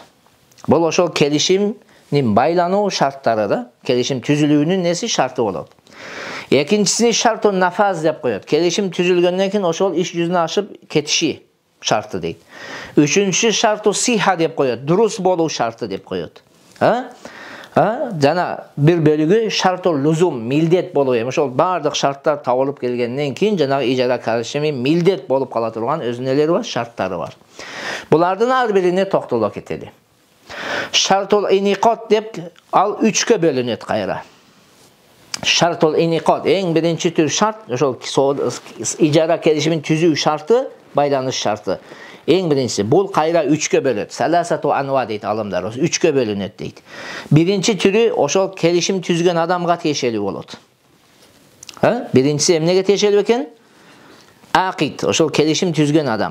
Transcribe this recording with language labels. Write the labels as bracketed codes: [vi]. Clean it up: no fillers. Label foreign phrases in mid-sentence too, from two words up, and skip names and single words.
[ky] Бул ошол келишим байлануу шарттары да, келишим түзүлүүнүн неси шарты болот. Экинчисini [ar] شرط النفاذ [ky] деп коет. Келишим түзүлгөндөн кийин ошол иш жүзүнө ашып кетиши шарты дейт. Үчүнчүсү [ar] شرط الصحة [ky] деп коет. Дурус болуу шарты деп коет. Жана bir bölügü [ar] شرط اللزوم, [ky] mildet болуп эми ошол баардык шарттар табылып келгенден кийин жанагы ижара келишими mildet болуп кала турган өзүнүн нелери бар, шарттары бар. Булардын ар бирине токтоло кетели. [ar] شرط الانعقاد [ky] деп ал 3-кө бөлүнөт кайра. [ar] شرط الانعقاد [ky] эң биринчи түр шарт, ошол ижара келишимин түзүү шарты, байланыш шарты. Эң биринчиси бул кайра 3-кө бөлөт. [ar] ثلاثة أنواع [ky] дейт алымдар, 3-кө бөлүнөт дейт. Биринчи түрү ошол келишим түзгөн адамга тиешелүү болот. Биринчиси эмнеге тиешелүү экен? Акид, ошол келишим түзгөн адам.